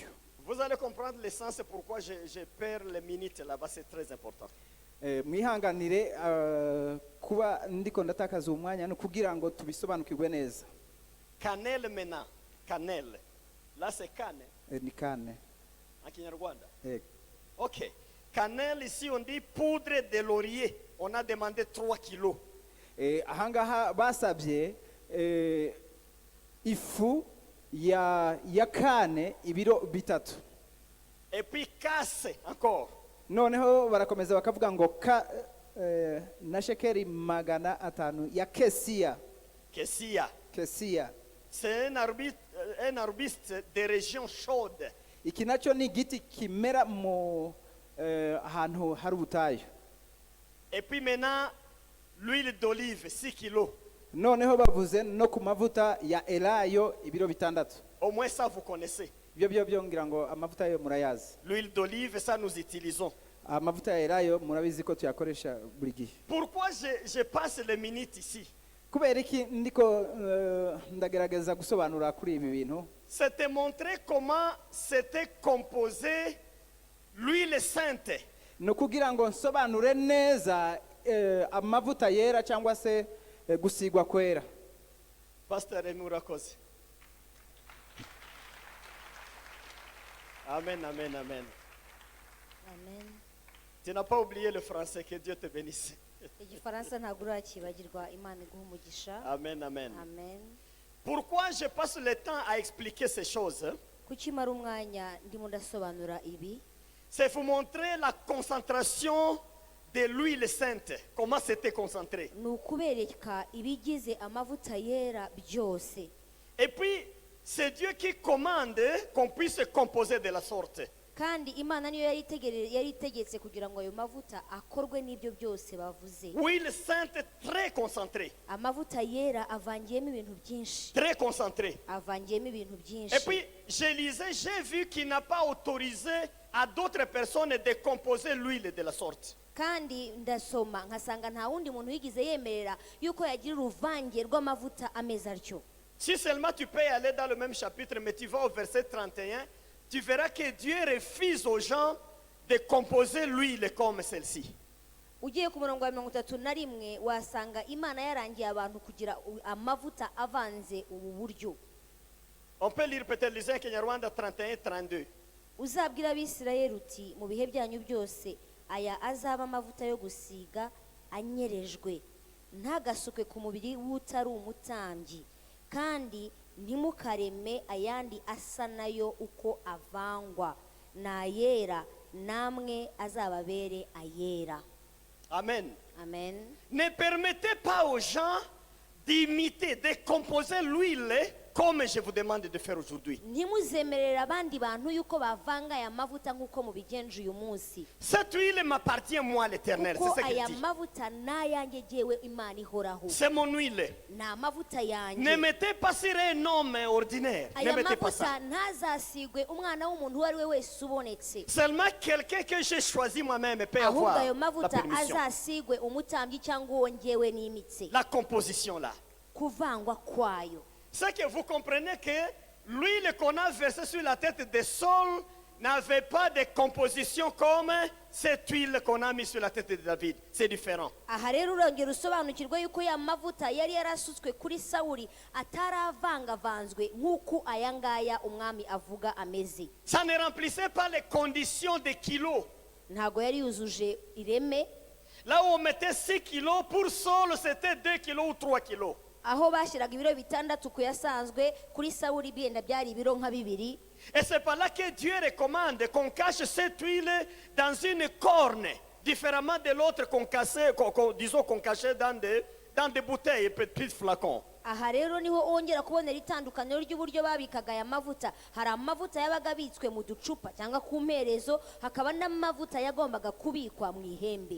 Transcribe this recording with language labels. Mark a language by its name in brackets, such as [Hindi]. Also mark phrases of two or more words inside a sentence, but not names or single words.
[French] Vous allez comprendre l'essence pourquoi je perds les minutes là-bas, c'est très important. [Kinyarwanda] Mwihanganire kuba ndiko ndatakaza umwanya no kugira ngo tubisobanukirwe neza. [French] Cannelle maintenant, cannelle. Là c'est canne. [Kinyarwanda] Ni kane. [French] En Kinyarwanda. Ok. Cannelle ici on dit poudre de laurier. On a demandé 3 kilos. [Kinyarwanda] Ahangaha basabye ifu ya kane ibiro 3. [French] Et puis casse encore. [Kinyarwanda] Noneho barakomeza bakavuga ngo na shekeri 500 ya kesia. [French] C'est un arbuste de région chaude. [Kinyarwanda] Iki nacho ni giti kimera mu ahantu hari ubutayu. [French] Et puis maintenant l'huile d'olive 6 kilos. [Kinyarwanda] Noneho bavuze no ku mavuta ya elayo ibiro 6. [French] Au moins ça vous connaissez. [Kinyarwanda] Byo ngira ngo amavuta yo murayazi. [French] L'huile d'olive, ça nous utilisons. [Kinyarwanda] Amavuta ya elayo murabizi ko tuyakoresha buri gihe. [French] Pourquoi je passe les minutes ici? [Kinyarwanda] Kubera iki ndiko ndagerageza gusobanura kuri ibi bintu? [French] C'était montrer comment c'était composé l'huile sainte. [Kinyarwanda] No kugira ngo nsobanure neza amavuta yera cyangwa se gusigwa kwera. Pasteur Emurakoze. Amen. Amen. [French] Tu n'as pas oublié le français, que Dieu te bénisse. [Kinyarwanda] Igifaransa ntabwo urakibagirwa, Imana iguha umugisha. Amen. Amen. [French] Pourquoi je passe le temps à expliquer ces choses? [Kinyarwanda] Kuki mara umwanya ndimo ndasobanura ibi? [French] C'est pour montrer la concentration de l'huile sainte. Comment c'était concentré. [Kinyarwanda] Ni ukubereka ibigize amavuta yera byose. [French] Et puis, c'est Dieu qui commande qu'on puisse composer de la sorte. [Kinyarwanda] Kandi Imana niyo yari itegetse kugira ngo ayo mavuta akorwe n'ibyo byose bavuze. [French] Huile sainte très concentrée. [Kinyarwanda] Amavuta yera avangiyemo ibintu byinshi. [French] Très concentrée. [Kinyarwanda] Avangiyemo ibintu byinshi. [French] Et puis, je lisais, j'ai vu qu'il n'a pas autorisé à d'autres personnes de composer l'huile de la sorte. [Kinyarwanda] Kandi ndasoma nkasanga nta wundi muntu yigize yemerera yuko yagira uruvange rw'amavuta ameza atyo. [French] Si seulement tu peux aller dans le même chapitre, mais tu vas au verset 31, tu verras que Dieu refuse aux gens de composer l'huile comme celle-ci. [Kinyarwanda] Ugiye ku murongo wa 31 wasanga Imana yarangiye abantu kugira amavuta avanze ubu buryo. [French] On peut lire peut-être les Kinyarwanda 31-32. [Kinyarwanda] Uzabwira Abisirayeli uti mu bihe byanyu byose aya azaba amavuta yo gusiga anyerejwe ntagasuke ku mubiri w'utari umutambyi kandi ntimukareme ayandi asa nayo uko avangwa n'ayera namwe azababere ayera. Amen. Amen. [French] Ne permettez pas aux gens d'imiter, de composer l'huile comme je vous demande de faire aujourd'hui. [Kinyarwanda] Ntimuzemerere abandi bantu yuko bavanga aya mavuta nk'uko mubigenje uyu munsi, [French] Cette huile m'appartient moi l'Éternel, [Kinyarwanda] kuko [French] c'est ce qu'il [Kinyarwanda] aya [French] dit. [Kinyarwanda] mavuta n'ayanjye jyewe Imana ihoraho, [French] C'est mon huile. [Kinyarwanda] ni amavuta [French] Ne [Kinyarwanda] yanjye. [French] mettez pas sur un homme ordinaire. Ne [Kinyarwanda] Aya [French] mettez pas ça. [Kinyarwanda] mavuta ntazasigwe umwana w'umuntu uwo ari we wese ubonetse, [French] Seulement quelqu'un que j'ai choisi moi-même peut [Kinyarwanda] ahubwo [French] avoir [Kinyarwanda] ayo [French] la [Kinyarwanda] mavuta [French] permission. [Kinyarwanda] azasigwe umutambyi cyangwa uwo njyewe nimitse. [French] La composition là. [Kinyarwanda] Kuvangwa kwayo, [French] C'est que vous comprenez que l'huile qu'on a versée sur la tête de Saul n'avait pas de composition comme cette huile qu'on a mise sur la tête de David. C'est différent. [Kinyarwanda] aha rero urongera usobanukirwa yuko ya mavuta yari yarasutswe kuri Sawuli ataravangavanzwe nk'uko aya ngaya umwami avuga ameze. [French] Ça ne remplissait pas les conditions des kilos. [Kinyarwanda] Ntago yari yujuje ireme, [French] Là où on mettait 6 kilos, pour Saul c'était 2 kilos ou 3 kilos. [Kinyarwanda] aho bashyiraga ibiro bitandatu ku yasanzwe, kuri Sawuli byenda byari ibiro nka 2. [French] Et c'est par là que Dieu recommande qu'on cache cette huile dans une corne, différemment de l'autre qu'on cachait, disons qu'on cachait dans des bouteilles, petits flacons. [Kinyarwanda] Aha rero niho wongera kubonera itandukaniro ry'uburyo babikaga aya mavuta. Hari amavuta yabaga abitswe mu ducupa cyangwa ku mperezo, hakaba n'amavuta yagombaga kubikwa mu ihembe.